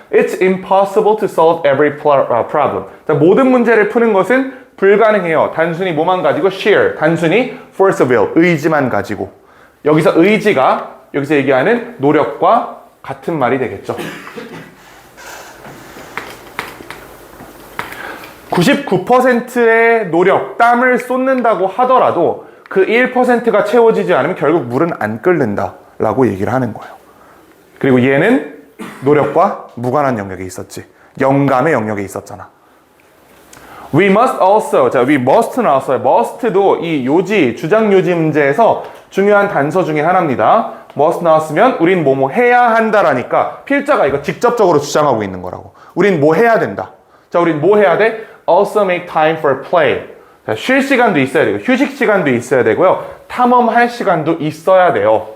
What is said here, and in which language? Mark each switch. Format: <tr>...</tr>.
<en>It's impossible to solve every problem.</en> <ko>자, 모든 문제를 푸는 것은 불가능해요. 단순히 뭐만 가지고? sheer. 단순히</ko> <en>force of will.</en> <ko>의지만 가지고. 여기서 의지가 여기서 얘기하는 노력과 같은 말이 되겠죠. 99%의 노력, 땀을 쏟는다고 하더라도 그 1%가 채워지지 않으면 결국 물은 안 끓는다 라고 얘기를 하는 거예요. 그리고 얘는 노력과 무관한 영역에 있었지. 영감의 영역에 있었잖아.</ko> <en>We must also, 자, we must</en> <ko>나왔어요. must도 이 요지, 주장 요지 문제에서 중요한 단서 중에 하나입니다. must 나왔으면 우린 뭐뭐 해야 한다라니까 필자가 이거 직접적으로 주장하고 있는 거라고. 우린 뭐 해야 된다. 자, 우린 뭐 해야 돼?</ko> <en>Also make time for play.</en> <ko>자, 쉴 시간도 있어야 되고 휴식 시간도 있어야 되고요. 탐험할 시간도 있어야 돼요.</ko>